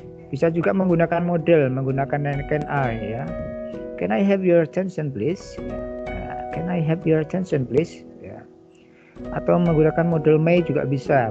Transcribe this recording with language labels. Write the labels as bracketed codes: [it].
[id] Bisa juga menggunakan model, menggunakan [en] can I [id] ya. [en] Can I have your attention please? Can I have your attention please? [id] Ya. Atau menggunakan model may juga bisa.